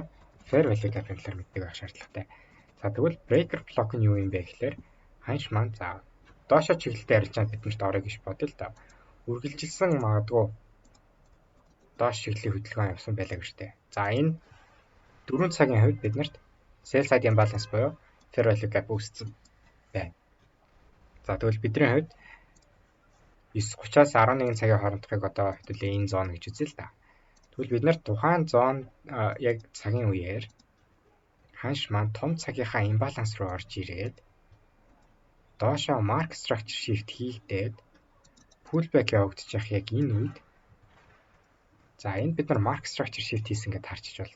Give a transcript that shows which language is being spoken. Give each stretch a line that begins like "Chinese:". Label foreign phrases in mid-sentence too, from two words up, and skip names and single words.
English: Fair value gap-
Mongolian: ийн талаар мэддэг байх шаардлагатай. За тэгвэл
English: breaker block
Mongolian: нь юу юм бэ гэхээр ханш маань за доошо чиглэлтэй арилжаанд биднэрт орё гэж бодъё л да. Үргэлжилсэн магадгүй доош чиглэлийн хөдөлгөөн явсан байлаа гэж дээ. За энэ 4 цагийн хувьд биднэрт
English: sell side imbalance
Mongolian: буюу
English: fair value gap
Mongolian: үүссэн байна. За тэгвэл бидний хувьд 9:30-аас 11 цагийн хоорондохыг одоо хэдүүлээ энэ зон гэж үзье л да. Тэгвэл бид нар тухайн зон яг цагийн үеэр ханш маань том цагийнхаа имбаланс руу орж ирээд доошоо
English: market structure shift
Mongolian: хийгдээд pullback явагдаж явах яг энэ үед за энд бид нар
English: market structure shift
Mongolian: хийсэн гэдээ харчиж байна.